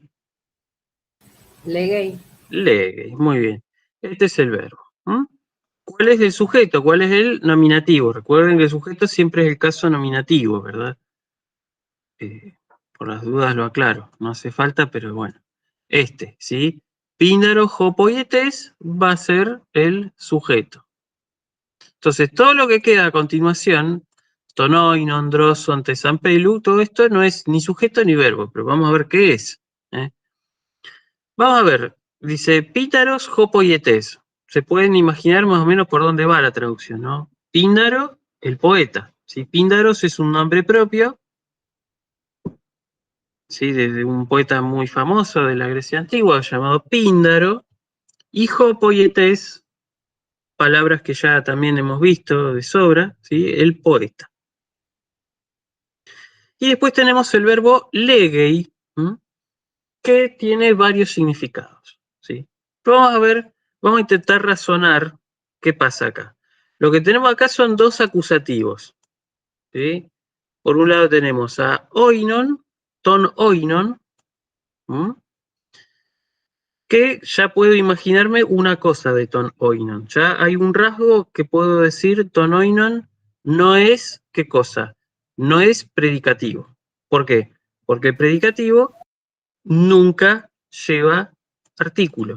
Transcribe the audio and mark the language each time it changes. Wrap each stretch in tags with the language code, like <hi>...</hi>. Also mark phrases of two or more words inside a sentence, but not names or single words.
<es>Legay. Legei, muy bien. Este es el verbo. ¿Cuál es el sujeto? ¿Cuál es el nominativo? Recuerden que el sujeto siempre es el caso nominativo, ¿verdad? Por las dudas lo aclaro, no hace falta, pero bueno. ¿Sí? Píndaro</es> <el>ὁ ποιητής</el> <es>va a ser el sujeto. Entonces, todo lo que queda a continuación,</es> <el>τὸν οἶνον, δρόσον, τῆς ἀμπέλου,</el> <es>todo esto no es ni sujeto ni verbo, pero vamos a ver qué es. Vamos a ver, dice Pítaros</es> <el>ὁ ποιητής.</el> <es>Se pueden imaginar más o menos por dónde va la traducción, ¿no? Píndaro, el poeta. ¿Sí? Píndaros es un nombre propio, ¿sí? De un poeta muy famoso de la Grecia antigua llamado Píndaro, y</es> <el>ὁ ποιητής,</el> <es>palabras que ya también hemos visto de sobra, ¿sí? El poeta. Y después tenemos el verbo legei, que tiene varios significados, ¿sí? Pero vamos a intentar razonar qué pasa acá. Lo que tenemos acá son dos acusativos, ¿sí? Por un lado tenemos a</es> <el>οἶνον, τὸν οἶνον,</el> <es>que ya puedo imaginarme una cosa de</es> <el>τὸν οἶνον.</el> <es>Ya hay un rasgo que puedo decir</es> <el>τὸν οἶνον</el> <es>no es, ¿qué cosa? No es predicativo. ¿Por qué? Porque el predicativo nunca lleva artículo.</es>